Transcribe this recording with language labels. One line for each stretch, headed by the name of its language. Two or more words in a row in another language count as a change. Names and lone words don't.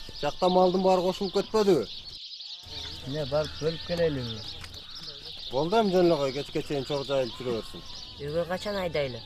Kazakh: Жақта малдың бары қошылып кетпеді.
Kyrgyz: Не барып бөлүп келелиби? Болды эми жөн эле кой, кечке чейин чок жайылып жүрө берсин. Үйгө качан айдайлы?